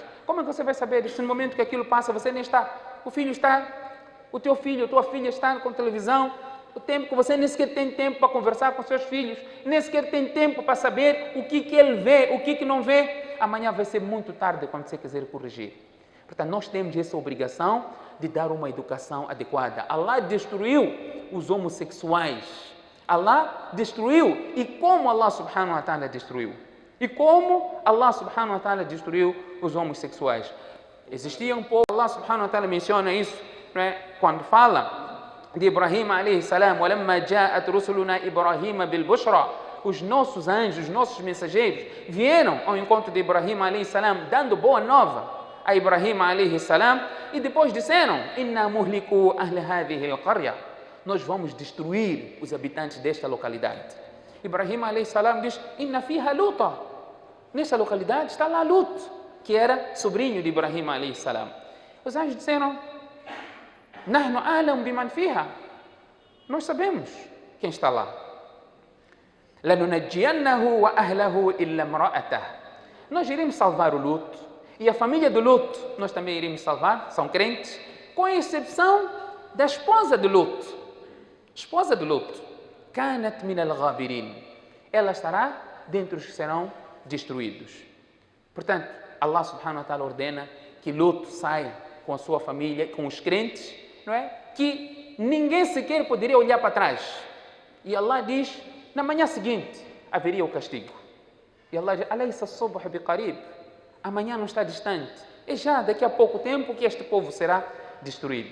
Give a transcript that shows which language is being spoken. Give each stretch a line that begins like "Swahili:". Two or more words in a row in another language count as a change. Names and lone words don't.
Portuguese: Como é que você vai saber? Se no momento que aquilo passa, você nem está. O teu filho, a tua filha está com televisão, o tempo que você nem sequer tem tempo para conversar com seus filhos, nem sequer tem tempo para saber o que ele vê, o que não vê. Amanhã vai ser muito tarde quando você quiser corrigir. Portanto, nós temos essa obrigação de dar uma educação adequada. Allah destruiu os homossexuais. Allah destruiu. E como Allah
Arabic: سبحانه وتعالى
Portuguese: destruiu? Os homossexuais? Existia um povo, Allah
Arabic: سبحانه وتعالى
Portuguese: menciona isso, não é? Quando fala de Ibrahim
Arabic: عليه السلام, وَلَمَّا جَاءَتْ رُسُلُنَا إِبْرَاهِيمَ بِالْبُشْرَى,
Portuguese: os nossos anjos, os nossos mensageiros vieram ao encontro de Ibrahim
Arabic: عليه السلام,
Portuguese: dando boa nova a Ibrahim
Arabic: عليه السلام,
Portuguese: e depois disseram:
Arabic: إِنَّا مُهْلِكُوا أَهْلَ هَذِهِ الْقَرْيَةِ,
Portuguese: nós vamos destruir os habitantes desta localidade. Ibrahim
Arabic: عليه السلام
Portuguese: diz:
Arabic: إِنَّ فِيهَا لُوطًا,
Portuguese: nessa localidade está lá Lut, que era sobrinho de Ibrahim
Arabic: عليه السلام.
Portuguese: Os anjos disseram:
Arabic: نحن أعلم بمن فيها,
Portuguese: nós sabemos quem está lá.
Arabic: لننجينه وأهله إلا امرأته,
Portuguese: nós iremos salvar o Lut e a família do Lut nós também iremos salvar, são crentes, com exceção da esposa de Lut. Esposa de Lut,
Arabic: كانت من الغابرين,
Portuguese: ela estará dentre os que serão destruídos. Portanto, Allah
Arabic: سبحانه وتعالى
Portuguese: ordena que Lut saia com a sua família, com os crentes, não é? Que ninguém sequer poderia olhar para trás. E Allah diz: na manhã seguinte haveria o castigo. E Allah diz:
Arabic: أليس الصبح بقريب,
Portuguese: amanhã não está distante, é já daqui a pouco tempo que este povo será destruído.